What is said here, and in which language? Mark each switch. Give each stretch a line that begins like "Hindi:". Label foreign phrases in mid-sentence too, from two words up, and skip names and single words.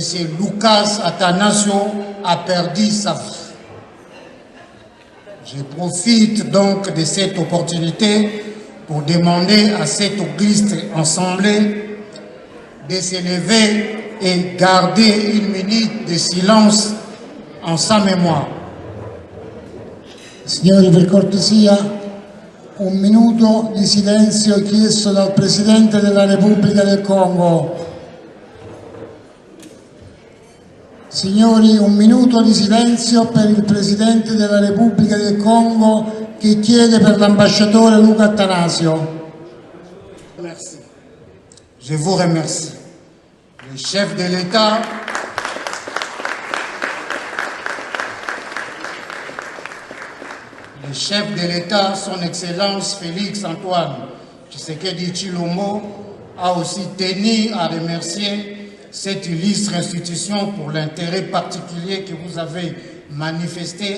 French: Lucas Atanasio a perdu sa vie. Je profite donc de cette opportunité pour demander à cette auguste assemblée de s'élever et garder une minute de silence en sa mémoire.
Italian: Signori, per cortesia, un minuto di silenzio chiesto dal Presidente della Repubblica del Congo. Signori, un minuto di silenzio per il Presidente della Repubblica del Congo che chiede per l'ambasciatore Luca Attanasio.
French: Merci. Je vous remercie. Le chef de l'État, son Excellence Félix Antoine Tshisekedi Tshilombo, a aussi tenu à remercier cette illustre institution pour l'intérêt particulier que vous avez manifesté